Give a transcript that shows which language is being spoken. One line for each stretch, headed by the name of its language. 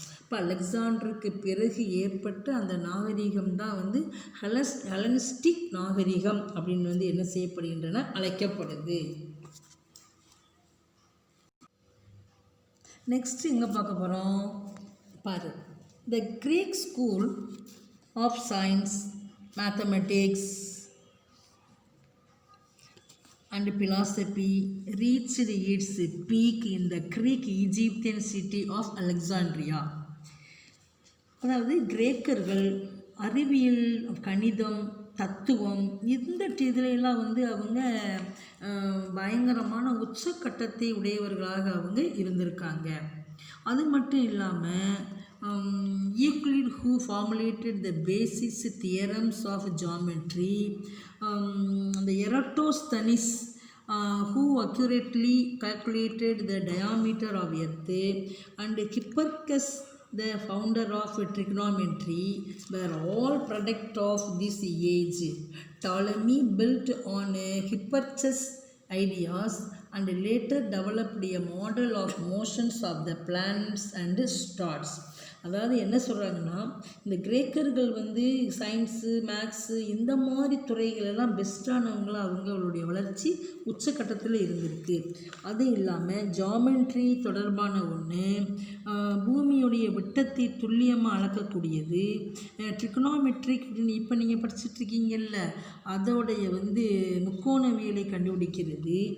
Tamil: இப்போ அலெக்சாண்டருக்கு பிறகு ஏற்பட்ட அந்த நாகரிகம் தான் ஹெலனிஸ்டிக் நாகரிகம் அப்படின்னு என்ன செய்யப்படுகின்றன, அழைக்கப்படுது.
English: next
Tamil: எங்கே பார்க்க போகிறோம் பாரு.
English: The Greek school of science, mathematics and philosophy reached its peak in the Greek Egyptian city of Alexandria.
Tamil: அதாவது கிரேக்கர்கள் அறிவியல், கணிதம், தத்துவம் இந்த இதிலெல்லாம் அவங்க பயங்கரமான உச்சக்கட்டத்தை உடையவர்களாக அவங்க இருந்திருக்காங்க. அது மட்டும் இல்லாமல்
English: Euclid, who formulated the basic theorems of geometry, the Eratosthenes, who accurately calculated the diameter of Earth, and Hipparchus, the founder of trigonometry, were all product of this age. Ptolemy built on Hipparchus' ideas and later developed a model of motions of the planets and stars.
Tamil: அதாவது என்ன சொல்கிறாங்கன்னா, இந்த கிரேக்கர்கள் science, maths இந்த மாதிரி துறைகளெல்லாம் பெஸ்ட்டானவங்களாக அவங்களுடைய வளர்ச்சி உச்சக்கட்டத்தில் இருந்திருக்கு. அது இல்லாமல் ஜாமெண்ட்ரி தொடர்பான ஒன்று, பூமியுடைய விட்டத்தை துல்லியமாக அளக்கக்கூடியது, ட்ரிகோனோமெட்ரிக் இப்போ நீங்கள் படிச்சுட்ருக்கீங்கல்ல அதோடைய முக்கோணவியலை கண்டுபிடிக்கிறது,